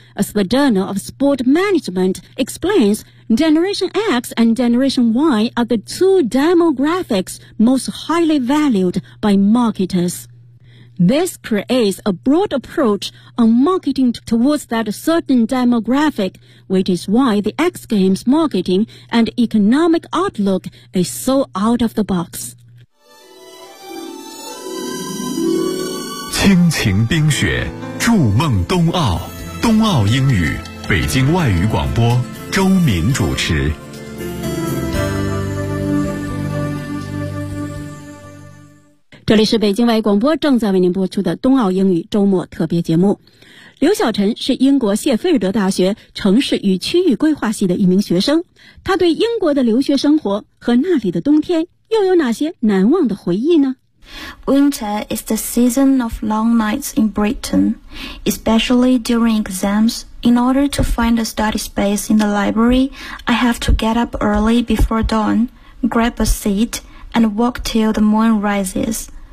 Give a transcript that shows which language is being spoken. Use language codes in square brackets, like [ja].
[en] As the Journal of Sport Management explains, Generation X and Generation Y are the two demographics most highly valued by marketers. This creates a broad approach on marketing towards that certain demographic, which is why the X Games marketing and economic outlook is so out of the box. [zh] 亲情冰雪筑梦冬奥，冬奥英语，北京外语广播，周敏主持。这里是北京外语广播正在为您播出的冬奥英语周末特别节目。刘晓晨是英国谢菲尔德大学城市与区域规划系的一名学生，他对英国的留学生活和那里的冬天又有哪些难忘的回忆呢？ [en] Winter is the season of long nights in Britain, especially during exams. In order to find a study space in the library, I have to get up early before dawn, grab a seat, and walk till the moon rises.